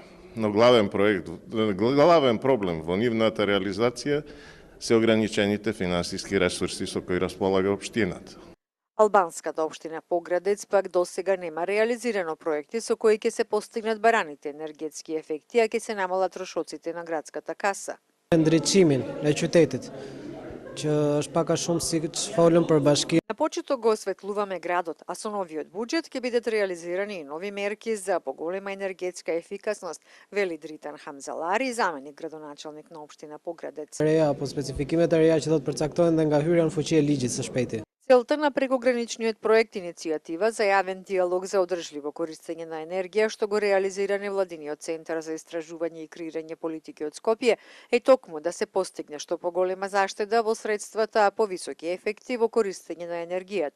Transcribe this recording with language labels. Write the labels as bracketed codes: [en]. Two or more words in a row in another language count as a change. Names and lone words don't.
[mk] Но главен проблем во нивната реализација се ограничените финансиски ресурси со кои располага општината. Албанската општина Поградец пак досега нема реализирано проекти со кои ќе се постигнат бараните енергетски ефекти, а ќе се намалат трошоците на градската каса. [sq] Ndriçimin e qytetit, që është pak a shumë si folëm për bashki. [mk] На почеток го осветлуваме градот, а со новиот буџет ќе бидат реализирани и нови мерки за поголема енергетска ефикасност, вели Дритан Хамзалари, заменик градоначалник на општина Поградец. [sq] Реja apo specifikimet e reja që do të përcaktohen dhe nga hyrja në fuqi e ligjit së shpejti. [mk] Целта на прекограничниот проект иницијатива за јавен диалог за одржливо користење на енергија, што го реализира невладиниот центар за истражување и креирање политики од Скопје, е токму да се постигне што поголема заштеда во средствата, а повисоки ефекти во користење на енергијата.